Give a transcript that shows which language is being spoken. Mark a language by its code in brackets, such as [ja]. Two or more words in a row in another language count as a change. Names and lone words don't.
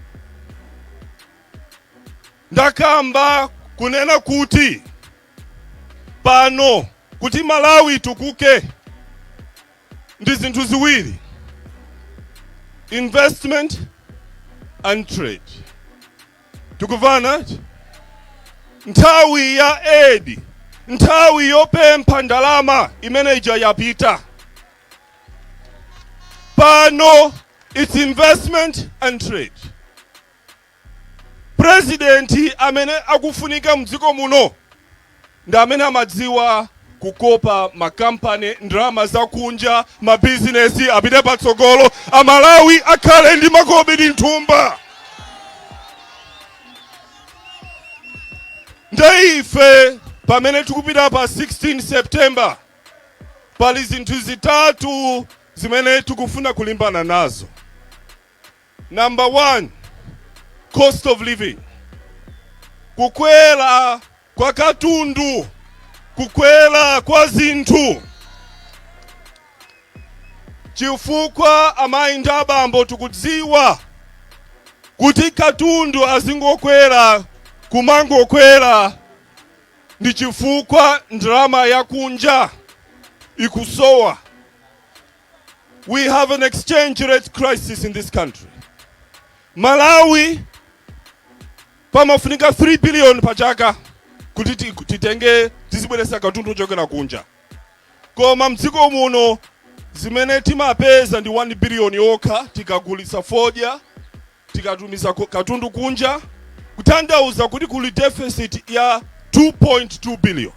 [ny] Ndakamba kunena kuti pano kuti Malawi tukuke ndi zinthu ziwiri: [en] investment and trade. [ny] Tukuvana? Nthawi ya aid, nthawi yopempha ndalama imene ija yapita. Pano [en] it's investment and trade. [ny] Presidenti amene akufunika mdziko muno ndi amene amadziwa kukopa makampani, ndalama zakunja, mabizinesi apite patsogolo, Amalawi akhale ndi makobi ndi nthumba. Ndaife pamene tikupita pa 16 September pali zinthu zitatu zimene tikufuna kulimbana nazo. [en] Number 1, cost of living. [ny] Kukwela kwa katundu, kukwela kwa zinthu. Chifukwa amayi ndi abambo tikudziwa kuti katundu azingokwera, kumangokwera ndi chifukwa ndalama yakunja ikusowa. [en] We have an exchange rate crisis in this country. [ny] Malawi pamafunika 3 billion pachaka kuti titenge tizibweresa katundu chokera kunja. Koma mdziko muno zimene timapeza ndi 1 billion yokha, tikagulisa fodya, tikatumiza katundu kunja, kutanthauza kuti kuli deficit ya 2.2 billion.